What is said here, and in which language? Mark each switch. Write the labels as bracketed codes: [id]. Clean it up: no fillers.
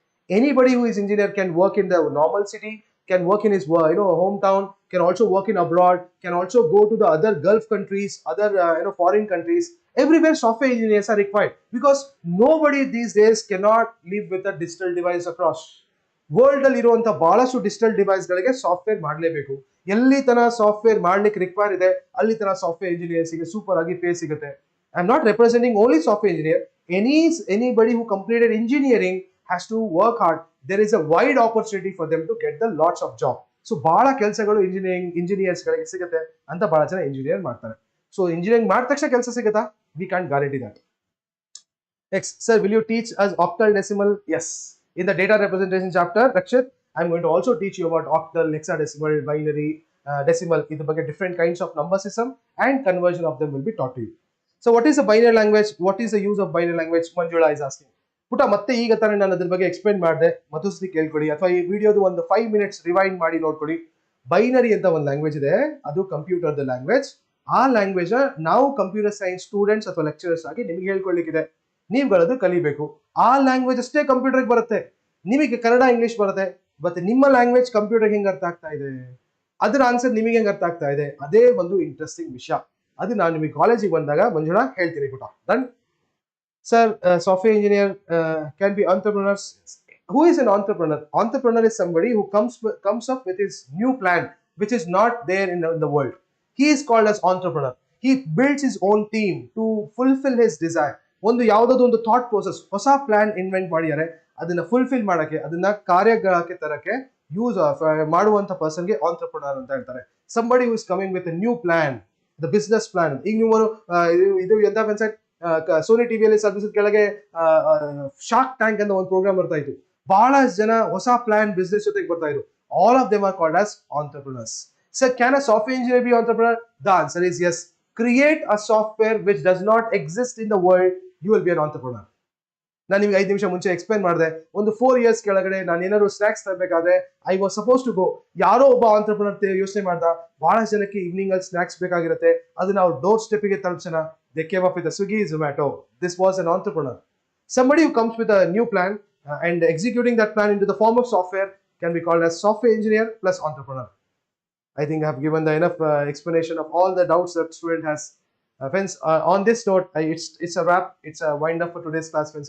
[en] Anybody who is engineer can work in the normal city, can work in his hometown, can also work in abroad, can also go to the other Gulf countries, other foreign countries. Everywhere software engineers are required because nobody these days cannot live with a digital device across. [kn] World ಅಲ್ಲಿ ಇರುವಂತ ಬಹಳಷ್ಟು digital device ಗಳಿಗೆ software ಮಾಡಲೇಬೇಕು. ಎಲ್ಲಿ ತನ software ಮಾಡ್ಲಿಕ್ಕೆ require ಇದೆ ಅಲ್ಲಿ ತನ ಸಾಫ್ಟ್ವೇರ್ ಇಂಜಿನಿಯರ್ಸ್ ಗೆ ಸೂಪರ್ ಆಗಿ ಪೇ ಸಿಗುತ್ತೆ. [en] I am not representing only software engineer. Anybody who completed engineering has to work hard. There is a wide opportunity for them to get the lots of job. [kn] So ಬಹಳ ಕೆಲಸಗಳು engineers ಗಳಿಗೆ ಸಿಗುತ್ತೆ ಅಂತ ಬಹಳ ಜನ engineer ಮಾಡ್ತಾರೆ. So engineering ಮಾಡಿದ ತಕ್ಷಣ ಕೆಲಸ ಸಿಗುತ್ತಾ? [en] We can't guarantee that. Next, sir, will you teach us octal decimal? Yes. In the data representation chapter, Rakshit, I'm going to also teach you about octal, hexadecimal, binary, decimal. Either ಬಗ್ಗೆ different kinds of number system and conversion of them will be taught to you. So what is a binary language? What is the use of binary language? Manjula is asking. [kn] ಪುಟ ಮತ್ತೆ ಈಗ ತಾನೇ ನಾನು ಅದ್ರ ಬಗ್ಗೆ explain ಮಾಡಿದೆ, ಮತ್ತೊಂದ್ಸತಿ ಕೇಳ್ಕೊಡಿ ಅಥವಾ ಈ ವಿಡಿಯೋದು ಒಂದು 5 minutes ರಿವೈಂಡ್ ಮಾಡಿ ನೋಡ್ಕೊಡಿ. ಬೈನರಿ ಅಂತ ಒಂದು ಲ್ಯಾಂಗ್ವೇಜ್ ಇದೆ, ಅದು ಕಂಪ್ಯೂಟರ್ ದ ಲ್ಯಾಂಗ್ವೇಜ್. ಆ ಲ್ಯಾಂಗ್ವೇಜ್ ನಾವು ಕಂಪ್ಯೂಟರ್ ಸೈನ್ಸ್ ಸ್ಟೂಡೆಂಟ್ಸ್ ಅಥವಾ ಲೆಕ್ಚರರ್ಸ್ ಆಗಿ ನಿಮ್ಗೆ ಹೇಳ್ಕೊಳ್ಳಿಕ್ಕಿದೆ, ನೀವುಗಳದು ಕಲಿಬೇಕು. ಆ ಲ್ಯಾಂಗ್ವೇಜ್ ಅಷ್ಟೇ ಕಂಪ್ಯೂಟರ್ಗೆ ಬರುತ್ತೆ. ನಿಮಗೆ ಕನ್ನಡ ಇಂಗ್ಲಿಷ್ ಬರುತ್ತೆ, ಮತ್ತೆ ನಿಮ್ಮ ಲ್ಯಾಂಗ್ವೇಜ್ ಕಂಪ್ಯೂಟರ್ಗೆ ಹೆಂಗ್ ಅರ್ಥ ಆಗ್ತಾ ಇದೆ, ಅದರ ಆನ್ಸರ್ ನಿಮಗೆ ಹೆಂಗ್ ಅರ್ಥ ಆಗ್ತಾ ಇದೆ, ಅದೇ ಒಂದು ಇಂಟ್ರೆಸ್ಟಿಂಗ್ ವಿಷಯ. ಅದು ನಾನು ನಿಮಗೆ ಕಾಲೇಜಿಗೆ ಬಂದಾಗ ಮಂಜುಳಾ ಹೇಳ್ತೀನಿ ಪುಟ. Done. [en] Sir, software engineer can be entrepreneurs. Who is an entrepreneur? Entrepreneur is somebody who comes up with his new plan, which is not there in the world. He is called as entrepreneur. He builds his own team to fulfill his desire. [kn] ಒಂದು ಯಾವುದಾದ್ರು ಒಂದು thought process ಹೊಸ plan invent ಮಾಡಿದ್ದಾರೆ, ಅದನ್ನ fulfil ಮಾಡಕ್ಕೆ, ಅದನ್ನ ಕಾರ್ಯಕ್ಕೆ ತರಕ್ಕೆ ಯೂಸ್ ಮಾಡುವಂತ ಪರ್ಸನ್ಗೆ ಆಂಟ್ರಪ್ರನರ್ ಅಂತ ಹೇಳ್ತಾರೆ. [en] Somebody who is coming with a new plan, the business plan. [kn] ಈಗ ನೀವು ಇದು ಎಂತ ವೆಬ್ಸೈಟ್ ಸೋನಿ ಟಿವಿಯಲ್ಲಿ ಸರ್ವಿಸ್ ಕೆಳಗೆ ಶಾರ್ಕ್ ಟ್ಯಾಂಕ್ ಅಂತ ಒಂದು ಪ್ರೋಗ್ರಾಮ್ ಬರ್ತಾ ಇತ್ತು. ಬಹಳಷ್ಟು ಜನ ಹೊಸ ಪ್ಲಾನ್ ಬಿಸ್ನೆಸ್ ಜೊತೆಗೆ ಬರ್ತಾ ಇದ್ರು. [en] All of them are called as entrepreneurs. So can a software engineer be entrepreneur? The answer is yes. Create a software which does not exist in the world, you will be an entrepreneur. [kn] ನಾನು ನಿಮ್ಗೆ 5 ನಿಮಿಷ ಮುಂಚೆ explain ಮಾಡಿದೆ. ಒಂದು 4 years ಕೆಳಗಡೆ ನಾನು ಏನಾದ್ರು snacks ತರಬೇಕಾದ್ರೆ [en] I was suppose to go. [kn] ಯಾರೋ ಒಬ್ಬ ಆಂಟ್ರಪ್ರನರ್ ಯೋಚನೆ ಮಾಡ್ದ, ಬಹಳಷ್ಟು ಜನಕ್ಕೆ ಈವ್ನಿಂಗ್ ಅಲ್ಲಿ ಸ್ನಾಕ್ಸ್ ಬೇಕಾಗಿರುತ್ತೆ, ಅದನ್ನ ಅವ್ರ door ಸ್ಟೆಪ್ಗೆ ತಲುಪಿಸೋಣ. [en] They came up with a Swiggy, Zomato. This was an entrepreneur. Somebody who comes with a new plan and executing that plan into the form of software can be called as software engineer plus entrepreneur. I think I have given the enough explanation of all the doubts that student has. Friends, on this note, it's a wrap. It's a wind up for today's class, friends.